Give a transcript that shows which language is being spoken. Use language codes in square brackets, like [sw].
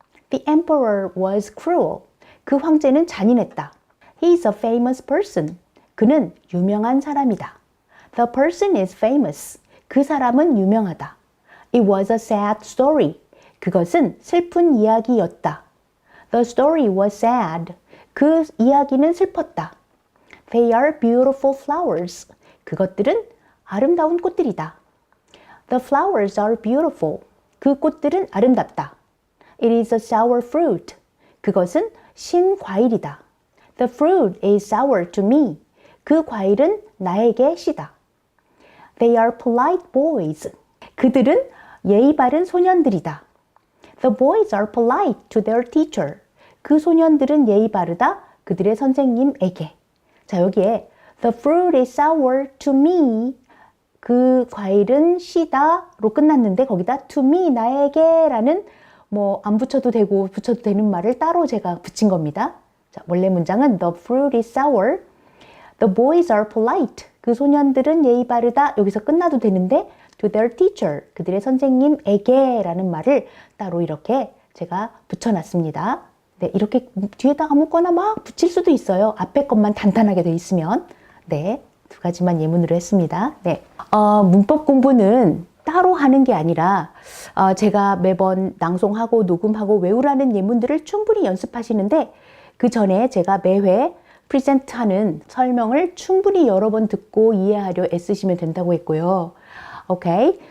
[en] The emperor was cruel. [ko] 그 황제는 잔인했다. [en] He is a famous person. [ko] 그는 유명한 사람이다. [en] The person is famous. [ko] 그 사람은 유명하다. [en] It was a sad story. [ko] 그것은 슬픈 이야기였다. [en] The story was sad. [ko] 그 이야기는 슬펐다. [en] They are beautiful flowers. [ko] 그것들은 아름다운 꽃들이다. [en] The flowers are beautiful. [ko] 그 꽃들은 아름답다. [en] It is a sour fruit. [ko] 그것은 신 과일이다. [en] The fruit is sour to me. [ko] 그 과일은 나에게 시다. [en] They are polite boys. [ko] 그들은 예의 바른 소년들이다. [en] The boys are polite to their teacher. [ko] 그 소년들은 예의 바르다 그들의 선생님에게. 자, 여기에 [en] The fruit is sour to me. [ko] 그 과일은 시다로 끝났는데 거기다 [en] to me [ko] 나에게 라는 뭐 안 붙여도 되고 붙여도 되는 말을 따로 제가 붙인 겁니다. 자, 원래 문장은 [en] The fruit is sour. The boys are polite. [ko] 그 소년들은 예의 바르다. 여기서 끝나도 되는데 [en] to their teacher. [ko] 그들의 선생님에게 라는 말을 따로 이렇게 제가 붙여놨습니다. 네, 이렇게 뒤에다가 묶거나 막 붙일 수도 있어요. 앞에 것만 단단하게 돼 있으면. 네, 두 가지만 예문으로 했습니다. 네, 문법 공부는 따로 하는 게 아니라 제가 매번 낭송하고 녹음하고 외우라는 예문들을 충분히 연습하시는데 그 전에 제가 매회 프리젠트하는 설명을 충분히 여러 번 듣고 이해하려 애쓰시면 된다고 했고요. 오케이.